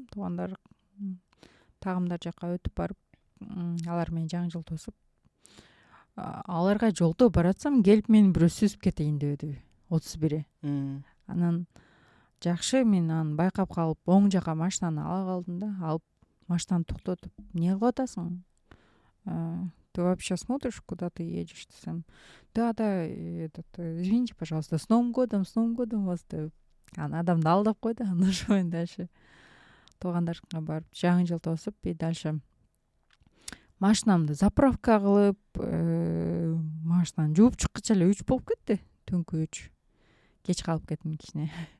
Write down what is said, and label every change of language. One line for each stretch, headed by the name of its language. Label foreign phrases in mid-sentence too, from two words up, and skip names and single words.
Kyrgyz: Туугандар тагымдар жака өтүп барып, алар менен жаңы жыл тосуп, аларга жолдо баратсам, келип мени бирөө сүзүп кетейин дебеди. 31. Анан жакшы, мен аны байкап калып оң жака машинаны ала калдым да, алып машинаны токтотуп, эмне кылып атасың?
Russian: Ты вообще смотришь, куда ты едешь десем. Да, извините, пожалуйста, с Новым годом вас деп.
Kyrgyz: Анан адамды алдап койду, анан ошо менен дальше туугандарга барып жаңы жыл тосуп,
Russian: и дальше
Kyrgyz: машинамды заправка кылып, машинаны жууп чыккыча эле 3 болуп кетти. Түнкү 3. Кеч калып кеттим кичине.